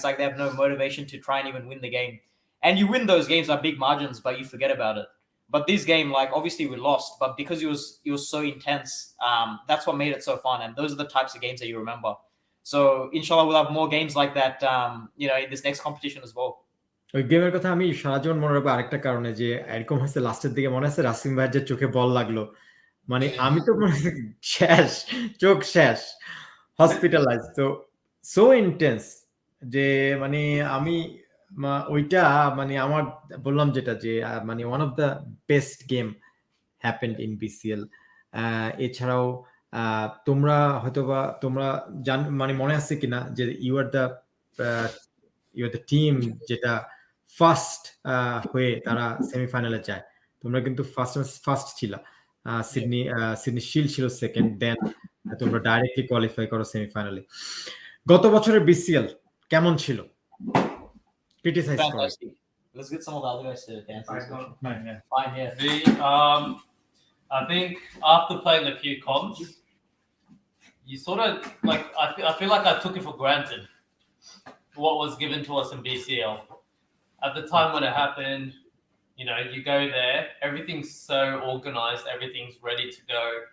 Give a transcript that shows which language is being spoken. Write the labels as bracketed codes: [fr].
[en] It's like they have no motivation to try and even win the game. And you win those games by big margins, but you forget about it. But this game, like obviously we lost, but because it was so intense, that's what made it so fun. And those are the types of games that you remember. So inshallah, we'll have more games like that, in this next competition as well. [bn] ওই গেমের কথা আমি সারা জীবন মনে রাখবো আরেকটা কারণে যে এরকম হয়েছে লাস্টের দিকে মনে আছে রাসিম ভাইয়ের যে চোখে বল লাগলো মানে আমি তো শেষ চোখ শেষ হসপিটালাইজ তো [en] so intense [bn] যে মানে আমি ওইটা মানে আমার বললাম যেটা যে মানে [en] one of the best game happened in BCL [bn] এছাড়াও তোমরা হয়তোবা তোমরা মানে মনে আছে কিনা যে [en] you are the team [bn] যেটা ফার্স্ট হয়ে তারা সেমিফাইনালে যায় তোমরা কিন্তু ফার্স্ট ছিল সিডনি শিল্ড ছিল সেকেন্ড দেন তোমরা ডাইরেক্টলি কোয়ালিফাই করো সেমিফাইনালে গত বছরের বিসিএল কেমন ছিল [en] criticize Fantastic. Let's get some of the other guys to answer this question. Fine, yeah. I think after playing a few comps, you sort of like I feel like I took it for granted what was given to us in BCL. At the time when it happened, you go there, everything's so organized, everything's ready to go.